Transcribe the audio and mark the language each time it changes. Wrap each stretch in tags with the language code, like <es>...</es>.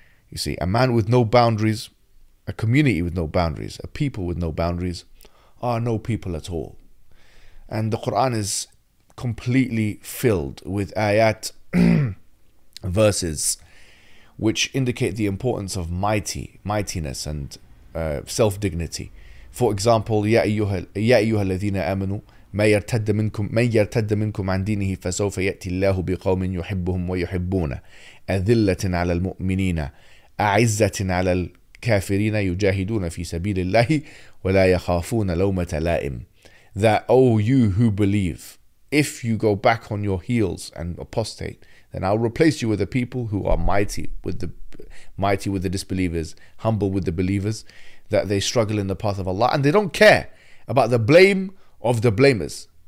<en>You see, a man with no boundaries, a community with no boundaries, a people with no boundaries are no people at all. And the Qur'an is completely filled with ayat, verses, which indicate the importance of mightiness and self-dignity.</en> <ar>For example, يا أيها الذين آمنوا من يرتد منكم عن دينه فسوف يأتي الله بقوم يحبهم ويحبونه أذلة على المؤمنين أعزة على الكافرين يجاهدون في سبيل الله ولا يخافون لومة لائم.</ar> <en>That, oh, you who believe, if you go back on your heels and apostate, then I'll replace you with a people who are mighty with the disbelievers, humble with the believers, that they struggle in the path of Allah, and they don't care about the blame of the blamers.</en>